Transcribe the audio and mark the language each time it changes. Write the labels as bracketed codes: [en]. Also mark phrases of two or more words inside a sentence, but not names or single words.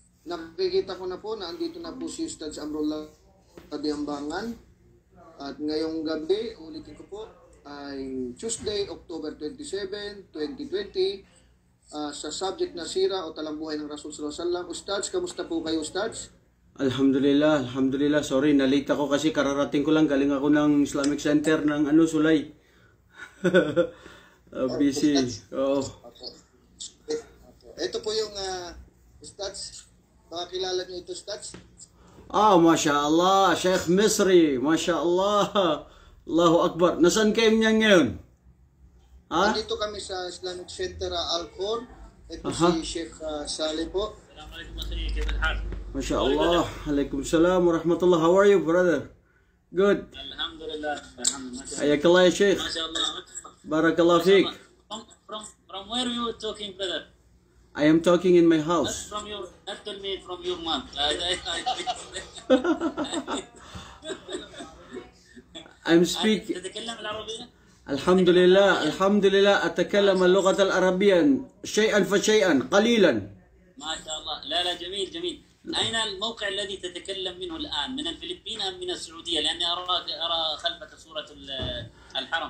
[tl] nakikita ko na po na andito na po si Ustad Amrullah Diambangan. At ngayong gabi, ulitin ko po, ay Tuesday, October 27, 2020, sa subject na sira o talambuhay ng Rasul [ar] صلى الله عليه وسلم. [tl] Ustads, kamusta po kayo, Ustads? [ar] الحمد لله، الحمد لله. [tl] Sorry, nalate ako kasi kararating ko lang. Galing ako ng Islamic Center ng Sulay. Busy. Oo. Ito po yung Ustads. Baka kilala niyo ito, Ustads? [ar] Masya Allah. Sheikh Misri. ما شاء الله. الله أكبر. [tl] Nasaan kayo niya ngayon? Nandito kami sa Islamic Center Al-Khor. Ito si Sheikh Saleh po. [ar] السلام عليكم Masri، كيف الحال? ما شاء الله. وعليكم السلام ورحمة الله. [en] How are you, brother? Good. [ar] الحمد لله. الحمد لله. حياك الله يا شيخ. ما شاء الله. بارك الله فيك. [en] From where you talking, brother? I am talking in my house. Not tell me from your mom. I'm speaking. [ar] تتكلم العربية؟ الحمد لله الحمد لله أتكلم اللغة العربية شيئا فشيئا قليلا. ما شاء الله. لا جميل جميل. أين الموقع الذي تتكلم منه الآن؟ من الفلبين أم من السعودية؟ لأني أرى خلفك صورة الحرم.